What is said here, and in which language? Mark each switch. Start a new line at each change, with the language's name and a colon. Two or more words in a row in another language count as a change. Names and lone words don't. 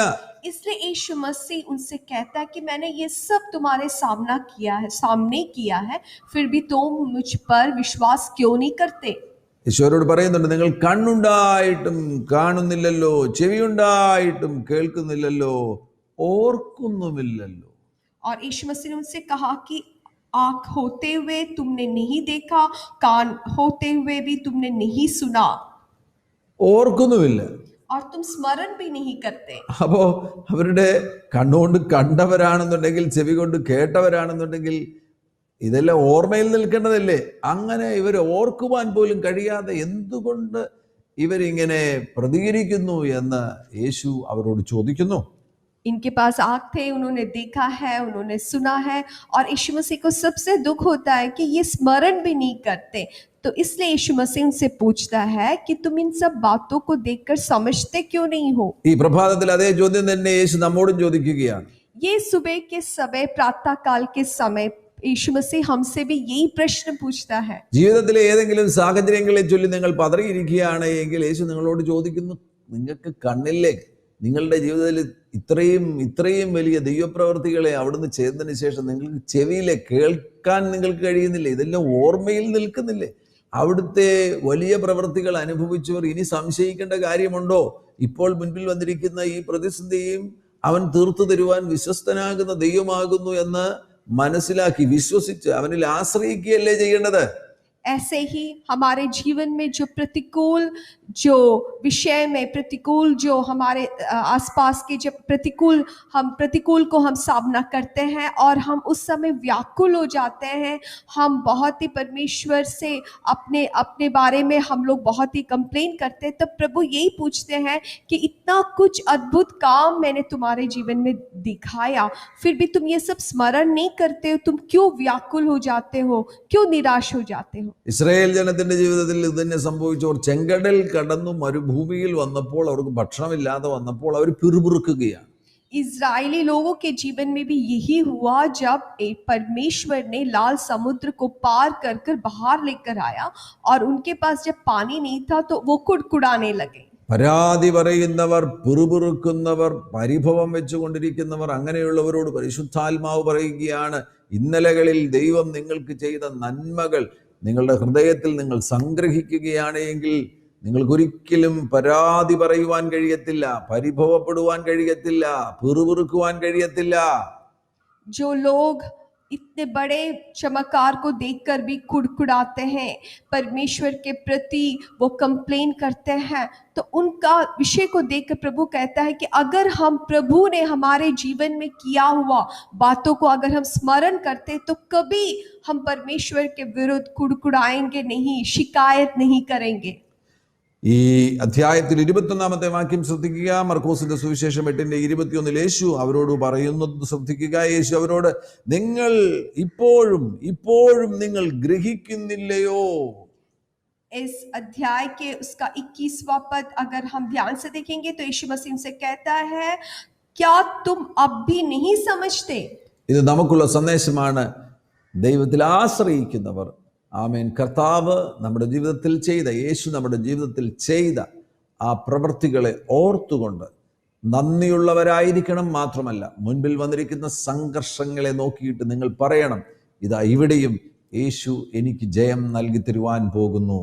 Hindi: इसलिए यीशु मसीह उनसे कहता है कि मैंने ये सब तुम्हारे सामने किया है, फिर भी तुम मुझ पर विश्वास क्यों नहीं करते?
Malayalam: ഈശോയോട് പറയുന്നുണ്ട്, നിങ്ങൾ കണ്ണുണ്ടായിട്ടും കാണുന്നില്ലല്ലോ, ചെവിയുണ്ടായിട്ടും കേൾക്കുന്നില്ലല്ലോ, ഓർക്കുന്നുമില്ലല്ലോ.
Hindi: और यीशु मसीह ने उनसे कहा कि आँख होते हुए तुमने नहीं देखा, कान होते हुए भी तुमने नहीं सुना,
Malayalam: ഓർക്കുന്നുമില്ല.
Hindi: और तुम स्मरण भी नहीं करते।
Malayalam: അപ്പോ അവരുടെ കണ്ണുകൊണ്ട് കണ്ടവരാണെന്നുണ്ടെങ്കിൽ, ചെവി കൊണ്ട് കേട്ടവരാണെന്നുണ്ടെങ്കിൽ ഇതെല്ലാം ഓർമ്മയിൽ നിൽക്കേണ്ടതല്ലേ? അങ്ങനെ ഇവർ ഓർക്കുവാൻ പോലും കഴിയാതെ എന്തുകൊണ്ട് ഇവരിങ്ങനെ പ്രതികരിക്കുന്നു എന്ന് യേശു അവരോട് ചോദിക്കുന്നു.
Hindi: इनके पास आँख थे, उन्होंने देखा है, उन्होंने सुना है, और यीशु मसीह को सबसे दुख होता है कि ये स्मरण भी नहीं करते। तो इसलिए यीशु मसीह उनसे पूछता है कि तुम इन सब बातों को देखकर समझते क्यों नहीं हो?
Malayalam: ഈ പ്രഭാതത്തിൽ അതേ ചോദ്യം തന്നെ യേശു നമ്മോടും ചോദിക്കുകയാണ്.
Hindi: ये सुबह के समय, प्रातः काल के समय यीशु मसीह हमसे भी यही प्रश्न पूछता है।
Malayalam: ജീവിതത്തിലെ ഏതെങ്കിലും സാഹചര്യങ്ങളെ ചൊല്ലി നിങ്ങൾ പതറിയിരിക്കുകയാണ് എങ്കിൽ യേശു നിങ്ങളോട് ചോദിക്കുന്നു, നിങ്ങൾക്ക് കണ്ണില്ലേ? നിങ്ങളുടെ ജീവിതത്തിൽ ഇത്രയും വലിയ ദൈവപ്രവർത്തികളെ അവിടുന്ന് ചെയ്തതിന് ശേഷം നിങ്ങൾക്ക് ചെവിയിലെ കേൾക്കാൻ നിങ്ങൾക്ക് കഴിയുന്നില്ലേ? ഇതെല്ലാം ഓർമ്മയിൽ നിൽക്കുന്നില്ലേ? അവിടുത്തെ വലിയ പ്രവൃത്തികൾ അനുഭവിച്ചവർ ഇനി സംശയിക്കേണ്ട കാര്യമുണ്ടോ? ഇപ്പോൾ മുൻപിൽ വന്നിരിക്കുന്ന ഈ പ്രതിസന്ധിയും അവൻ തീർത്തു തരുവാൻ വിശ്വസ്തനാകുന്ന ദൈവമാകുന്നു എന്ന് മനസ്സിലാക്കി വിശ്വസിച്ച് അവനിൽ ആശ്രയിക്കുകയല്ലേ ചെയ്യേണ്ടത്?
Hindi: ऐसे ही हमारे जीवन में जो प्रतिकूल, जो विषय में प्रतिकूल, जो हमारे आसपास के जब प्रतिकूल को हम सामना करते हैं और हम उस समय व्याकुल हो जाते हैं, हम बहुत ही परमेश्वर से अपने बारे में हम लोग बहुत ही कंप्लेन करते हैं, तब प्रभु यही पूछते हैं कि इतना कुछ अद्भुत काम मैंने तुम्हारे जीवन में दिखाया, फिर भी तुम ये सब स्मरण नहीं करते हो, तुम क्यों व्याकुल हो जाते हो, क्यों निराश हो जाते हो?
Malayalam: ഇസ്രായേൽ ജനത്തിന്റെ ജീവിതത്തിൽ ഇത് തന്നെ സംഭവിച്ചവർ ചെങ്കടൽ കടന്നു മരുഭൂമിയിൽ വന്നപ്പോൾ അവർക്ക് ഭക്ഷണമില്ലാതെ വന്നപ്പോൾ അവർ പിറുപിറുക്കുകയാണ്.
Hindi: इजरायली लोगों के जीवन में भी यही हुआ जब एक परमेश्वर ने लाल समुद्र को पार कर कर बाहर लेकर आया और उनके पास जब पानी नहीं था तो वो कुड़कुड़ाने लगे।
Malayalam: പരാതി പറയുന്നവർ, പിറുപിറുക്കുന്നവർ, പരിഭവം വെച്ചുകൊണ്ടിരിക്കുന്നവർ, അങ്ങനെയുള്ളവരോട് പരിശുദ്ധാത്മാവ് പറയുകയാണ്, ഇന്നലകളിൽ ദൈവം നിങ്ങൾക്ക് ചെയ്ത നന്മകൾ നിങ്ങളുടെ ഹൃദയത്തിൽ നിങ്ങൾ സംഗ്രഹിക്കുകയാണ് എങ്കിൽ നിങ്ങൾക്കൊരിക്കലും പരാതി പറയുവാൻ കഴിയത്തില്ല, പരിഭവപ്പെടുവാൻ കഴിയത്തില്ല, പിറുപിറുക്കുവാൻ കഴിയത്തില്ല.
Hindi: जो लोग इतने बड़े चमत्कार को देखकर भी कुड़कुड़ाते हैं, परमेश्वर के प्रति वो कंप्लेन करते हैं, तो उनका विषय को देखकर प्रभु कहता है कि अगर हम प्रभु ने हमारे जीवन में किया हुआ बातों को अगर हम स्मरण करते तो कभी हम परमेश्वर के विरुद्ध कुड़कुड़ाएंगे नहीं, शिकायत नहीं करेंगे।
Malayalam: ഈ അധ്യായത്തിൽ 21-ാമത്തെ വാക്യം ശ്രദ്ധിക്കുക. മർക്കോസിന്റെ സുവിശേഷം 8:21 യേശു അവരോട് പറയുന്നത് ശ്രദ്ധിക്കുക. യേശു അവരോട്, നിങ്ങൾ ഇപ്പോഴും നിങ്ങൾ ഗ്രഹിക്കുന്നില്ലയോ?
Hindi: इस अध्याय के उसका 21वां पद अगर हम ध्यान से देखेंगे तो यीशु मसीह से कहता है, क्या तुम अब भी नहीं समझते?
Malayalam: ഇത് നമുക്കുള്ള സന്ദേശമാണ്. ദൈവത്തിൽ ആശ്രയിക്കുന്നവർ, ആമേൻ, കർത്താവ് നമ്മുടെ ജീവിതത്തിൽ ചെയ്ത, യേശു നമ്മുടെ ജീവിതത്തിൽ ചെയ്ത ആ പ്രവൃത്തികളെ ഓർത്തുകൊണ്ട് നന്ദിയുള്ളവരായിരിക്കണം. മാത്രമല്ല, മുൻപിൽ വന്നിരിക്കുന്ന സംഘർഷങ്ങളെ നോക്കിയിട്ട് നിങ്ങൾ പറയണം, ഇതാ ഇവിടെയും യേശു എനിക്ക് ജയം നൽകി തരുവാൻ പോകുന്നു.